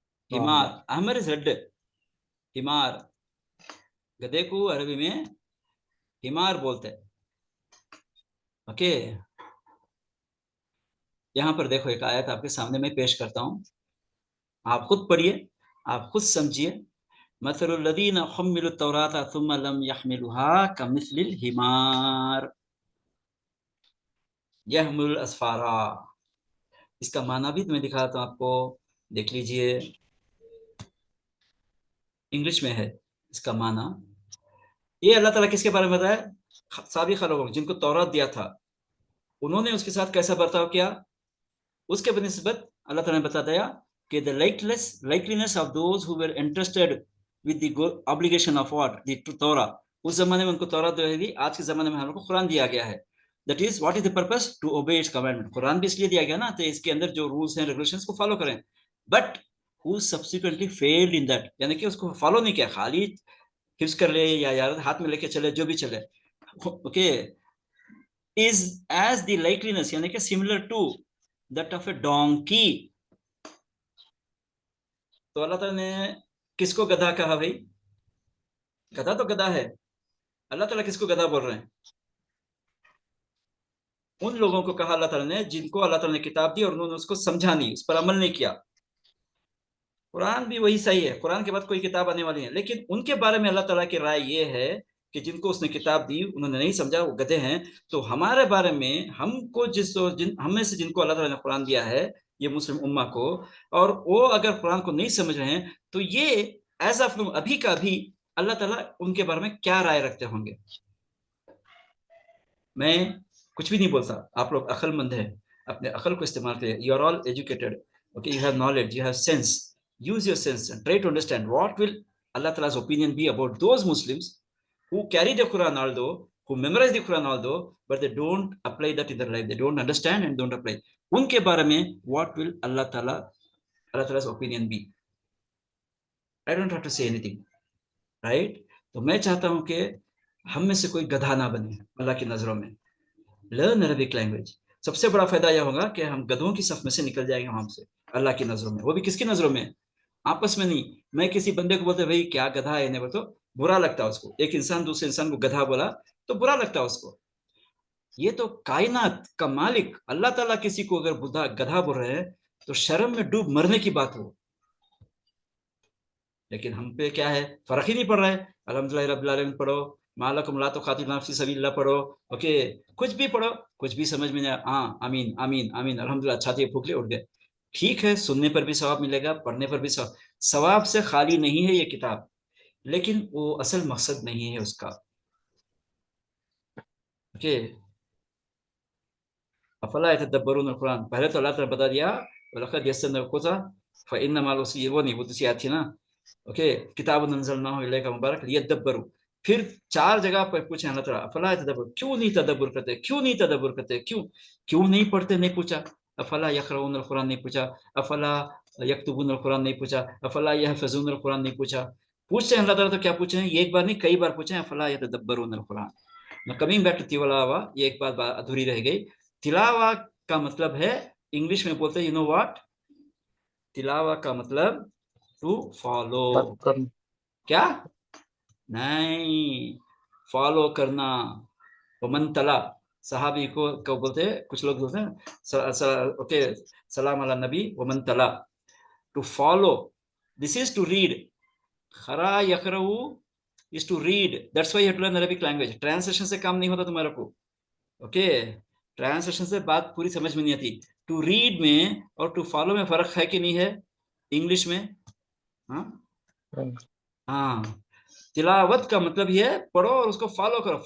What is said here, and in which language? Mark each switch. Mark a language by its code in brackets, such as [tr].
[ar] ہمار. احمر [en] is red, [ar] ہمار. [ur] گدھے کو عربی میں ہمار بولتے ہیں. اوکے, یہاں پر دیکھو ایک آیت آپ کے سامنے میں پیش کرتا ہوں, آپ خود پڑھیے, آپ خود سمجھیے. [ar] مثل الذین حملوا التوراۃ ثم لم يحملوها كمثل الحمار يحمل الاسفارا. [ur] اس کا معنی بھی میں دکھاتا ہوں آپ کو، دیکھ لیجئے، انگلش میں ہے اس کا معنی. یہ اللہ تعالیٰ کس کے بارے میں بتایا؟ سابقہ لوگوں جن کو تورات دیا تھا، انہوں نے اس کے ساتھ کیسا برتاؤ کیا، اس کے بنسبت اللہ تعالیٰ نے بتا دیا کہ [en] the likeliness of those who were entrusted with the obligation of what the Torah. [ur] اس زمانے میں ان کو تورات دی گئی، آج کے زمانے میں ہم لوگ کو قرآن دیا گیا ہے. [en] That is what is the purpose? To obey its commandment. [ur] قرآن بھی اس لیے دیا گیا نا، تو اس کے اندر جو رولز ہیں ریگولیشنز کو فالو کریں. [en] But who subsequently failed in that، [ur] یعنی کہ اس کو فالو نہیں کیا، خالی حفظ کر لے یا یار ہاتھ میں لے کے چلے جو بھی چلے. [en] okay, is as the likeliness [ur] یعنی کہ [en] similar to that of a donkey. [ur] تو اللہ تعالیٰ نے کس کو گدھا کہا بھائی؟ گدھا تو گدھا ہے. اللہ تعالیٰ کس کو گدھا بول رہے ہیں؟ ان لوگوں کو کہا اللہ تعالیٰ نے جن کو اللہ تعالیٰ نے کتاب دی اور انہوں نے اس کو سمجھا نہیں، اس پر عمل نہیں کیا. قرآن بھی وہی صحیح ہے، قرآن کے بعد کوئی کتاب آنے والی ہے، لیکن ان کے بارے میں اللہ تعالیٰ کی رائے یہ ہے کہ جن کو اس نے کتاب دی انہوں نے نہیں سمجھا، وہ گدھے ہیں. تو ہمارے بارے میں ہم کو ہم میں سے جن کو اللہ تعالیٰ نے قرآن دیا ہے، یہ مسلم امہ کو، اور وہ اگر قرآن کو نہیں سمجھ رہے ہیں تو یہ ایز آف ابھی کا بھی اللہ تعالیٰ ان کے بارے میں کیا رائے رکھتے ہوں گے. میں کچھ بھی نہیں بولتا، آپ لوگ عقل مند ہیں، اپنے عقل کو استعمال کریں. [en] You are all educated, okay, you have knowledge, you have sense. Use your sense and try to understand what will Allah Ta'ala's opinion be about those Muslims who carry the Quran although, who memorize the Quran although, but they don't apply that in their life. They don't understand and don't apply. [ur] Unke bare mein [en] what will Allah Ta'ala's opinion be? I don't have to say anything, right? [ur] تو میں چاہتا ہوں کہ ہم میں سے کوئی گدھا نہ بنے اللہ کی نظروں میں. [en] Learn Arabic language. [ur] سب سے بڑا فائدہ یہ ہوگا کہ ہم گدھوں کی صف میں سے نکل جائیں گے ہم سے اللہ کی نظروں میں. وہ بھی کس کی نظروں میں؟ آپس میں نہیں. میں کسی بندے کو بولتے بھائی کیا گدھا ہے، نہیں تو برا لگتا ہے اس کو. ایک انسان دوسرے انسان کو گدھا بولا تو برا لگتا ہے اس کو. یہ تو کائنات کا مالک اللہ تعالیٰ کسی کو اگر گدھا بول رہے ہیں تو شرم میں ڈوب مرنے کی بات ہو. لیکن ہم پہ کیا ہے، فرق ہی نہیں پڑ رہا ہے. [ar] الحمدللہ رب العالمین [ur] پڑھو، [ar] مالکم لا تقاتلون فی سبیل اللہ [ur] پڑھو، اوکے، کچھ بھی پڑھو، کچھ بھی سمجھ میں نہیں. ہاں آمین آمین آمین الحمدللہ، چھاتی پھونک لے اٹھ گئے. ٹھیک ہے، سننے پر بھی ثواب ملے گا، پڑھنے پر بھی ثواب. ثواب سے خالی نہیں ہے یہ کتاب، لیکن وہ اصل مقصد نہیں ہے اس کا. [ar] اوکے، افلا یتدبرون القرآن. [ur] پہلے تو اللہ تعالیٰ بتا دیا [ar] وَلَقَدْ يَسَّرْنَا الْقُرْآنَ فَإِنَّ مَعَ الْعُسْرِ يُسْرًا. [ur] وہ نہیں، وہ دوسری آیت تھی نا. اوکے، [ar] کتاب انزلناہ الیک مبارک لیدبروا. [ur] پھر 4 جگہ پر پوچھیں اللہ تعالیٰ [ar] افلا یتدبر، [ur] کیوں نہیں تدبر کرتے، کیوں نہیں تدبر کرتے، کیوں نہیں پڑھتے، نہیں پوچھا. [ar] افلا یقرؤون القرآن [ur] نہیں پوچھا، [ar] افلا یکتبون القرآن [ur] نہیں پوچھا، [ar] افلا یحفظون القرآن [ur] نہیں پوچھا. پوچھتے ہیں اللہ تعالیٰ تو کیا پوچھیں، یہ ایک بار نہیں کئی بار پوچھیں [ar] افلا یتدبرون القرآن. [en] coming back to تلاوہ، [ur] یہ ایک بات ادھوری رہ گئی. تلاوہ کا مطلب ہے، انگلش میں بولتے ہیں [en] you know what, [ur] تلاوہ کا مطلب [en] To follow. [ur] کیا؟ نہیں، فالو کرنا. [ar] ومن تلا، [ur] صحابی کو بولتے ہیں، کچھ لوگ بولتے ہیں اوکے [ar] سلام علی نبی ومن تلا. [en] To follow, this is to read. [ar] خرا یقرؤ [en] is to read. That's why you have to learn Arabic language. [ur] Translation سے کام نہیں ہوتا تمہارا کو. اوکے، ٹرانسلیشن سے بات پوری سمجھ میں نہیں آتی. [en] to read [ur] میں اور [en] to follow [ur] میں فرق ہے کہ نہیں ہے انگلش میں؟ ہاں، تلاوت کا مطلب یہ ہے پڑھو اور اس کو فالو کرو.